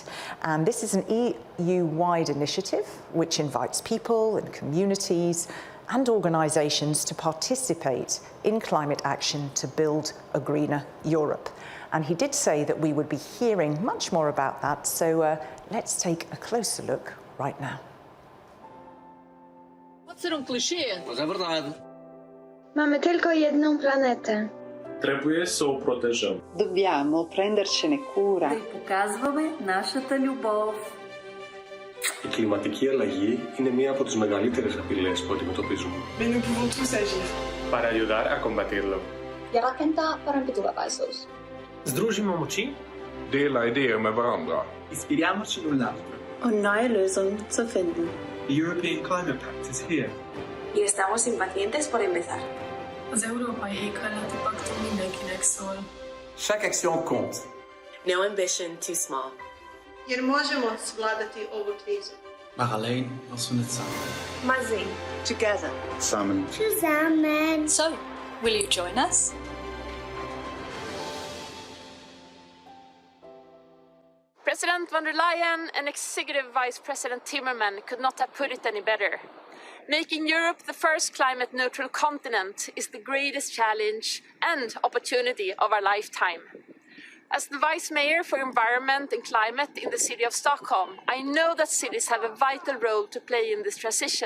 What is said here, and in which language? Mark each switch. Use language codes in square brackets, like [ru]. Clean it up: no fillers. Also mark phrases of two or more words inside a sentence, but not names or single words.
[en] And this is an EU-wide initiative which invites people and communities and organisations to participate in climate action to build a greener Europe. And he did say that we would be hearing much more about that, so let's take a closer look right now. [pt] Pode ser clichê, mas é verdade. [pl] Mamy tylko jedną planetę. [ro] Trebuie să o protejăm. [it] Dobbiamo prendercene cura. [bg] да й показваме нашата любов. [el] Η κλιματική αλλαγή είναι μία από τις μεγαλύτερες απειλές που αντιμετωπίζουμε. [fr] Mais nous pouvons tous agir. [es] Para ayudar a combatirlo. [fi] Ja rakentaa parempi tulevaisuus. [sl] Združimo moči. [sv] Dela idéer med varandra. [it] Inspiriamoci l'un l'altro. [de] Um neue Lösungen zu finden. [en] The European Climate Pact is here. [es] Y estamos impacientes por empezar. [hu] Az Európai Éghajlati Paktum mindenkinek szól. [fr] Chaque action compte. [en] No ambition too small. [hr] Jer možemo svladati ovu krizu. [nl] Maar alleen als we het samen doen. Maar zing. [en] Together. [nl] Samen. [de] Zusammen. [en] So, will you join us? President von der Leyen and Executive Vice President Timmermans could not have put it any better. Making Europe the first climate-neutral continent is the greatest challenge and opportunity of our lifetime. As the Vice Mayor for Environment and Climate in the city of Stockholm, I know that cities have a vital role to play in this transition.